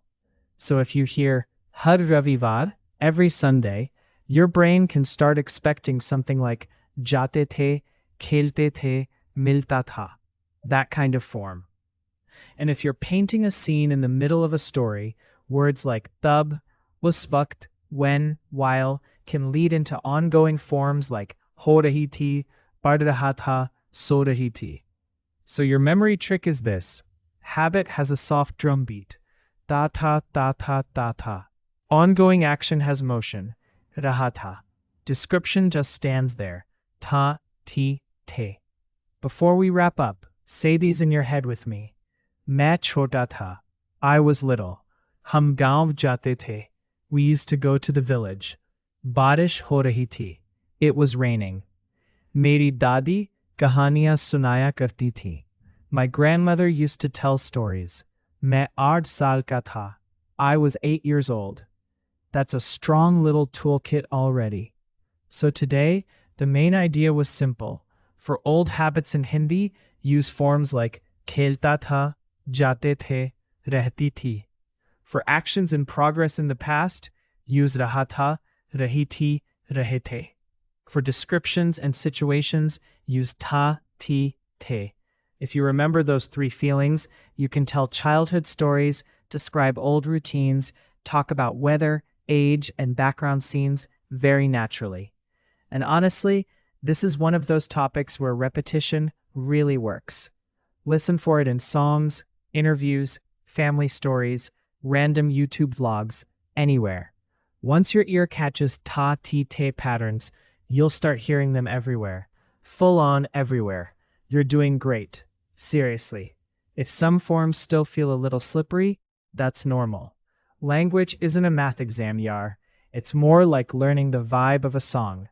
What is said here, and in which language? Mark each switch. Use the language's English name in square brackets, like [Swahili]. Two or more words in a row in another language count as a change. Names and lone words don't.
[English] So if you hear [Hindi] हर रविवार, [English] every Sunday, your brain can start expecting something like [Hindi] जाते थे, खेलते थे, मिलता था, [English] that kind of form. And if you're painting a scene in the middle of a story, words like [Hindi] तब, उस वक़्त, [English] when, while, can lead into ongoing forms like [Hindi] हो रही थी, पढ़ रहा था, सो रही थी. [English] So your memory trick is this. Habit has a soft drum beat. [Hindi] ता था ता था ता था. [English] Ongoing action has motion. [Hindi] रहा था. [English] Description just stands there. [Hindi] ता, ती, ते. [English] Before we wrap up, say these in your head with me. [Hindi] मैं छोटा था. [English] I was little. [Hindi] हम गाँव जाते थे. [English] We used to go to the village. [Hindi] बारिश हो रही थी. [English] It was raining. [Hindi] मेरी दादी कहानियाँ सुनाया करती थी. [English] My grandmother used to tell stories. [Hindi] मैं 8 साल का था. [English] I was 8 years old. That's a strong little toolkit already. So today, the main idea was simple. For old habits in Hindi, use forms like [Hindi] खेलता था, जाते थे, रहती थी. [English] For actions in progress in the past, use [Hindi] रहा था, रही थी, रहे थे. [English] For descriptions and situations, use [Hindi] ता, ती, ते. [English] If you remember those 3 feelings, you can tell childhood stories, describe old routines, talk about weather, age, and background scenes very naturally. And honestly, this is one of those topics where repetition really works. Listen for it in songs, interviews, family stories, random YouTube vlogs, anywhere. Once your ear catches [Hindi] ता, ती, ते [English] patterns, you'll start hearing them everywhere. Full on everywhere. You're doing great. Seriously. If some forms still feel a little slippery, that's normal. Language isn't a math exam, Yar. It's more like learning the vibe of a song.